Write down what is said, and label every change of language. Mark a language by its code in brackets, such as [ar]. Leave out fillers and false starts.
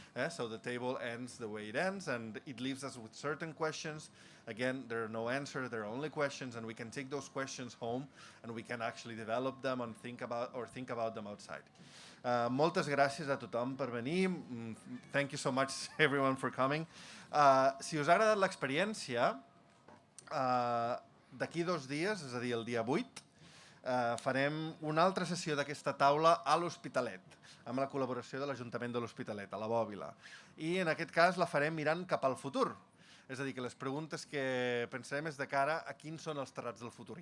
[en] So the table ends the way it ends, and it leaves us with certain questions. Again, there are no answers, there are only questions, and we can take those questions home and we can actually develop them and think about them outside. [ca] Moltes gràcies a tothom per venir. [en] Thank you so much everyone for coming. [ca] Si us ha agradat l'experiència, d'aquí 2 dies, és a dir, el dia 8, farem una altra sessió d'aquesta taula a l'Hospitalet, amb la col·laboració de l'Ajuntament de l'Hospitalet, a la Bòbila. I en aquest cas la farem mirant cap al futur. És a dir, que les preguntes que pensarem és de cara a quins són els terrats del futur.